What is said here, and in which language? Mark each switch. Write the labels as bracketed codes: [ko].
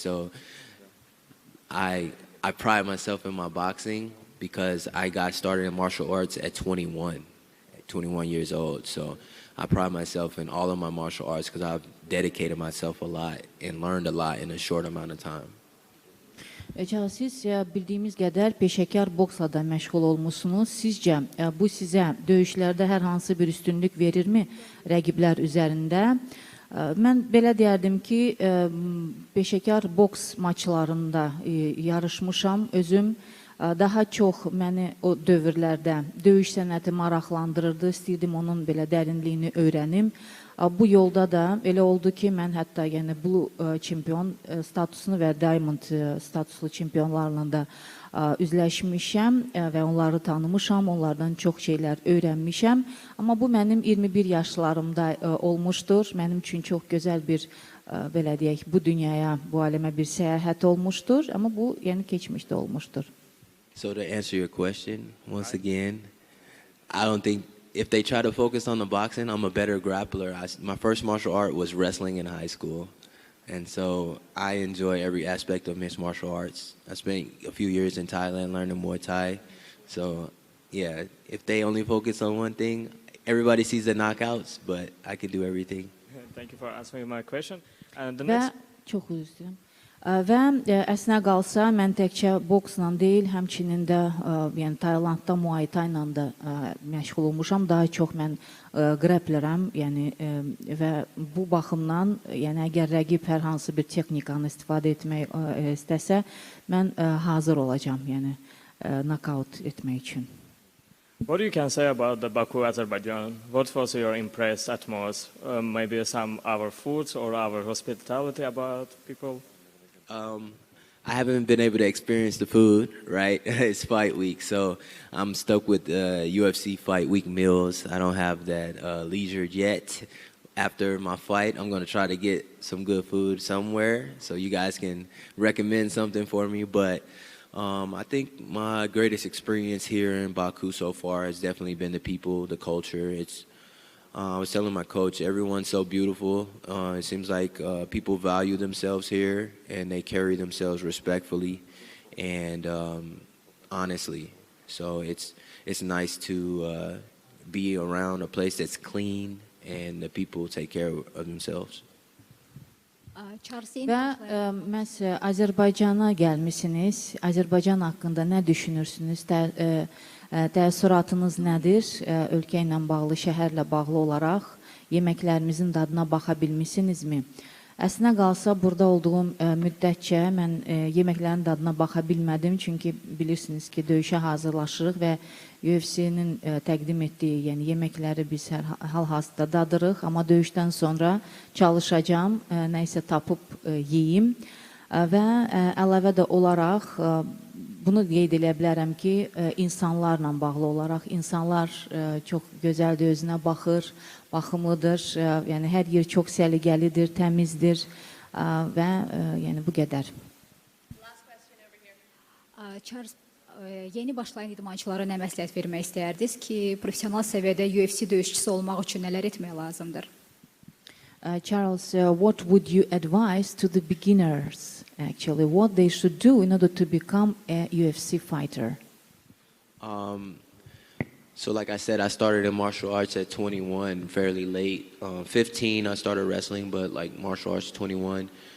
[en] So I pride myself in my boxing because I got started in martial arts at 21 years old. So I pride myself in all of my martial arts because I've dedicated myself a lot and learned a lot in a short amount of time. [az] Siz bildiyimiz qədər peşəkar boksla da məşğul olmusunuz. Sizcə bu sizə döyüşlərdə hər hansı bir üstünlük verirmi rəqiblər üzərində? Mən belə deyərdim ki, peşəkar boks maçlarında yarışmışam. Özüm daha çox məni o dövrlərdə döyüş sənəti maraqlandırırdı. İstəyirdim onun belə dərinliyini öyrənim. Bu yolda da elə oldu ki, mən hətta yəni Blue çempion statusunu və Diamond statuslu çempionlarla da üzləşmişəm və onları tanımışam, onlardan çox şeylər öyrənmişəm. Amma bu mənim 21 yaşlarımda olmuşdur. Mənim üçün çox gözəl bir, belə deyək, bu dünyaya, bu aləmə bir səyahət olmuşdur. Amma bu, yəni keçmişdə olmuşdur. [en] So to answer your question, once again, I don't think if they try to focus on the boxing, I'm a better grappler. My first martial art was wrestling in high school. And so I enjoy every aspect of mixed martial arts. I spent a few years in Thailand learning Muay Thai. So yeah, if they only focus on one thing, everybody sees the knockouts, but I can do everything. Thank you for answering my question. And the [az] Və [en] next, [az] çox üzr istəyirəm. Və əslində qalsa mən təkcə boksla deyil, həmçinin də yəni Taylandda Muay Thai ilə də məşğul olmuşam. Daha çox mən grapplerəm, yəni və bu baxımdan, yəni əgər rəqib hər hansı bir texnikanı istifadə etmək istəsə, mən hazır olacağam, yəni knockout etmək üçün. [en] what you can say about the Baku, Azerbaijan? What was your impressed at most? Maybe some our foods or our hospitality about people? I haven't been able to experience the food, right? It's fight week, so I'm stuck with UFC fight week meals. I don't have that leisure yet. After my fight, I'm going to try to get some good food somewhere so you guys can recommend something for me. But I think my greatest experience here in Baku so far has definitely been the people, the culture. I was telling my coach, everyone's so beautiful. It seems like people value themselves here and they carry themselves respectfully and honestly. So it's nice to be around a place that's clean and the people take care of themselves. [az] Və məhz Azərbaycana gəlmisiniz. Azərbaycan haqqında nə düşünürsünüz? Təəssüratınız nədir? Ölkə ilə bağlı, şəhərlə bağlı olaraq yeməklərimizin dadına baxa bilmisinizmi? Əslində qalsa, burada olduğum müddətcə mən yeməklərin dadına baxa bilmədim. Çünki bilirsiniz ki, döyüşə hazırlaşırıq və UFC-nin təqdim etdiyi yeməkləri biz hal-hazırda dadırıq. Amma döyüşdən sonra çalışacağım, nəysə tapıb yeyim. Və əlavə də olaraq bunu qeyd edə bilərəm ki, insanlarla bağlı olaraq, insanlar çox gözəldir, özünə baxır, baxımlıdır, yəni hər yer çox səliqəlidir, təmizdir və yəni bu qədər. Charles, yeni başlayan idmançılara nə məsləhət vermək istərdiniz ki, professional səviyyədə UFC döyüşçüsü olmaq üçün nələr etmək lazımdır? [en] Charles, what would you advise to the beginners, actually, what they should do in order to become a UFC fighter? So like I said, I started in martial arts at 21, fairly late. 15, I started wrestling, but like martial arts 21.